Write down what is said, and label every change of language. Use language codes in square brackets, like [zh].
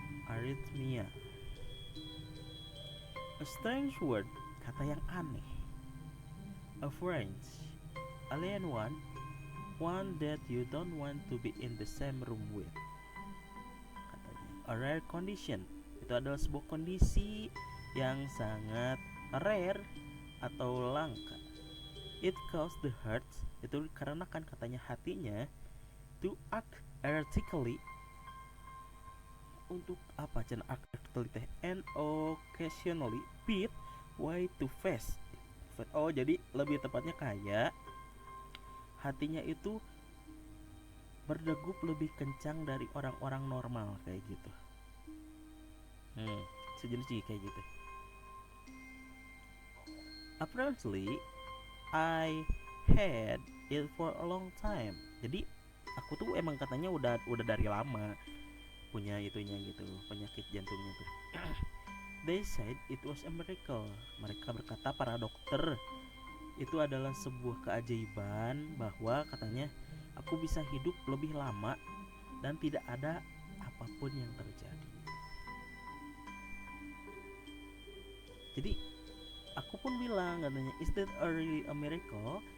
[en] Arrhythmia, a strange word, [id] kata yang aneh. [en] A French alien one that you don't want to be in the same room with. A rare condition, [id] itu adalah sebuah kondisi yang sangat rare atau langka. [en] It causes the heart, [id] itu karena kan katanya hatinya, [en] to act erratically. [id] Untuk apa cina [en] act erratically? And occasionally beat way too fast. [id] Oh, jadi lebih tepatnya kayak hatinya itu berdegup lebih kencang dari orang-orang normal kayak gitu. Sejenis kayak gitu. [en] Apparently I had it for a long time. [id] Jadi aku tuh emang katanya udah dari lama punya itunya gitu, penyakit jantungnya tuh. [en] They said it was a miracle. [id] Mereka berkata, para dokter, itu adalah sebuah keajaiban bahwa katanya aku bisa hidup lebih lama dan tidak ada apapun yang terjadi. Jadi aku pun bilang katanya, [en] is that really a miracle?